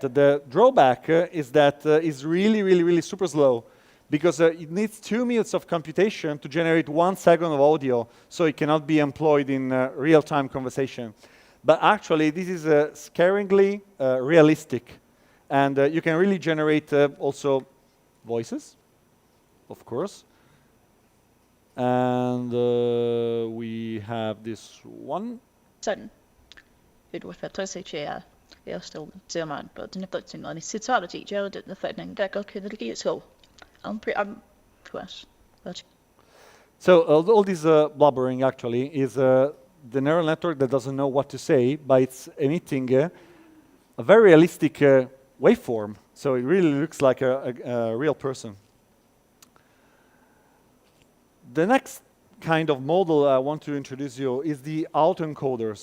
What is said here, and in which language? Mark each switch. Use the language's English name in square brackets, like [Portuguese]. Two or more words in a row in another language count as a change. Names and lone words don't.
[English] The drawback is that it's really super slow, because it needs 2 minutes of computation to generate 1 second of audio, so it cannot be employed in real-time conversation. But actually, this is scaringly realistic, and you can really generate also voices, of course. And we have this one. [Danish] Sådan. Ved du, hvad jeg siger, jeg står til mig, og den er godt til noget. Så tager det til, jeg den forfatning, der godt kan det give så. [English] So all this blubbering actually is the neural network that doesn't know what to say, but it's emitting a very realistic waveform. So it really looks like a real person. The next kind of model I want to introduce you is the autoencoders.